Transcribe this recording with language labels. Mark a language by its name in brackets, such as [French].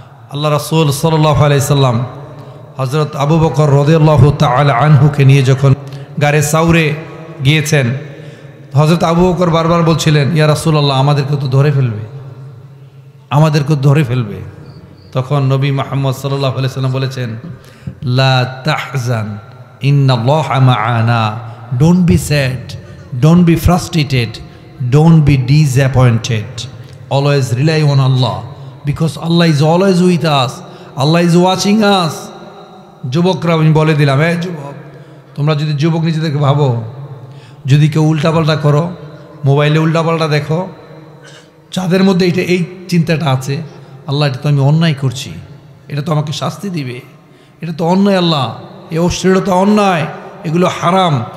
[Bangla] আল্লাহ রাসূল সাল্লাল্লাহু আলাইহি সাল্লাম হযরত আবু বকর রাদিয়াল্লাহু তাআলা আনহুকে নিয়ে যখন গারে সাউরে গিয়েছেন, হযরত আবু বকর বারবার বলছিলেন, ইয়া রাসূলুল্লাহ, আমাদেরকে তো ধরে ফেলবে, আমাদেরকে ধরে ফেলবে। তখন নবী মুহাম্মদ সাল্লাল্লাহু আলাইহি সাল্লাম বলেছেন, [Arabic] লা তাহজান ইন্নাল্লাহা মা'ানা। [English] Don't be sad, don't be frustrated, don't be disappointed. Always rely on Allah, because Allah is always with us, Allah is watching us. [Bangla] যুবকরা আমি বলে দিলাম, যুবক, তোমরা যদি যুবক নিজেদেরকে ভাবো, যদি কেউ উল্টাপাল্টা করো, মোবাইলে উল্টাপাল্টা দেখো, যাদের মধ্যে এই চিন্তাটা আছে, আল্লাহ এটা তো আমি অন্যায় করছি, এটা তো আমাকে শাস্তি দিবে, এটা তো অন্যায়, আল্লাহ এই অশ্লীলতা অন্যায়, এগুলো হারাম।